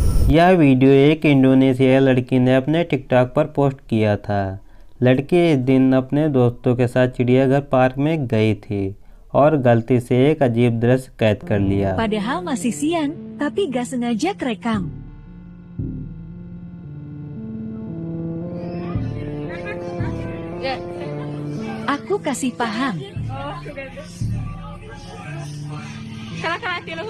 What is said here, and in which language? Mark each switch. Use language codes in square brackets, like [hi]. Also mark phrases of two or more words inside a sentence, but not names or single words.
[hi] यह वीडियो एक इंडोनेशियाई लड़की ने अपने टिकटॉक पर पोस्ट किया था। लड़की इस दिन अपने दोस्तों के साथ चिड़ियाघर पार्क में गई थी और गलती से एक अजीब दृश्य कैद कर लिया। [id] Padahal masih siang, tapi gak sengaja kerekam. Aku kasih paham. Salah luhur.